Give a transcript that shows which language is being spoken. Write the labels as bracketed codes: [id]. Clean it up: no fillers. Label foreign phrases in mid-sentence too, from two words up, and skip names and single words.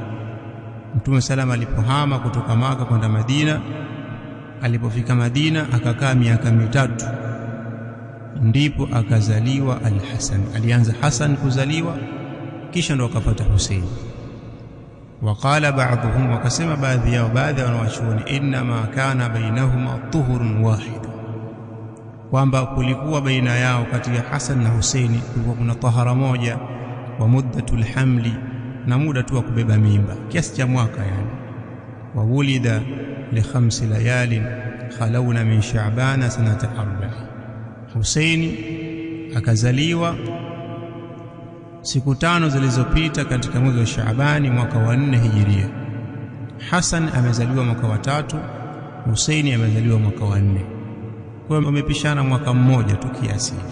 [sw] Mtume salama alipohama kutoka Maka kwenda Madina, alipofika Madina akakaa miaka 3, ndipo akazaliwa al-Hasan. Alianza Hasan kuzaliwa, kisha ndo akapata Husaini. [ar] وقال بعضهم, [sw] wakasema baadhi yao, baadhi wanawachuoni, [ar] إن ما كان بينهما طهر واحد, [sw] kwamba kulikuwa baina yao kati ya Hasan na Husaini kulikuwa kuna tahara moja, [ar] ومدة الحمل, [sw] na muda tu wa kubeba mimba kiasi cha mwaka yani. [ar] وولد لخمس ليال خلون من شعبان سنة أربع, [sw] Husaini akazaliwa siku 5 zilizopita katika mwezi wa Shaabani mwaka wa 4 hijiria. Hasan amezaliwa mwaka wa 3, Husaini amezaliwa mwaka wa 4, kwa hiyo wamepishana mwaka mmoja tu kiasi hivi.